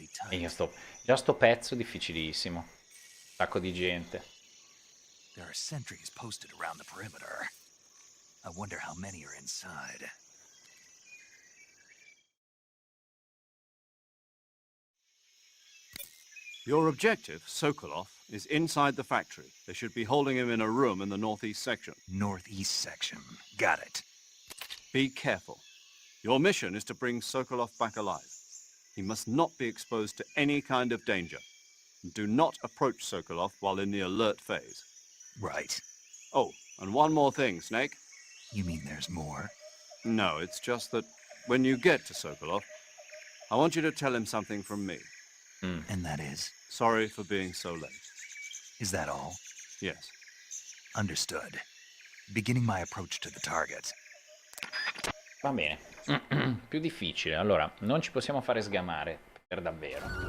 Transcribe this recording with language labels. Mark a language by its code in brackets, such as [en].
[it] E già sto pezzo difficilissimo. Un sacco di gente. [en] There are sentries posted around the perimeter. I wonder how many are inside. Your objective, Sokolov, is inside the factory. They should be holding him in a room in the northeast section. Northeast section. Got it. Be careful. Your mission is to bring Sokolov back alive. He must not be exposed to any kind of danger. Do not approach Sokolov while in the alert phase. Right. Oh, and one more thing, Snake. You mean there's more? No, it's just that when you get to Sokolov, I want you to tell him something from me. And that is? Sorry for being so late. Is that all? Yes. Understood. Beginning my approach to the target. [it] Va bene. Più difficile. Allora, non ci possiamo fare sgamare per davvero.